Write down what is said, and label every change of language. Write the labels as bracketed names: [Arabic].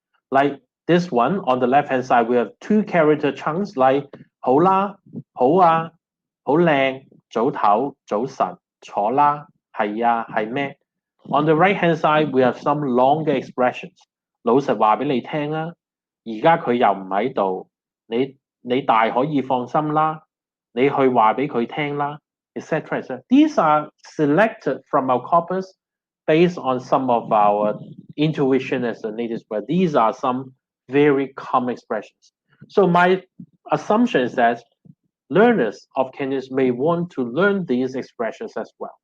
[English] Like this one, on the left-hand side, we have 2 character chunks like 好啦, 好啊, 好靚, 早唞, 早晨, 坐啦, 係啊, 係咩? On the right-hand side, we have some longer expressions. [Cantonese] 老實話俾你聽啊, 而家佢又唔喺度, 你大可以放心啦，你去話俾佢聽啦，etc. [English] etc. These are selected from our corpus based on some of our intuition as a native speaker. These are some very common expressions. So my assumption is that learners of Cantonese may want to learn these expressions as well.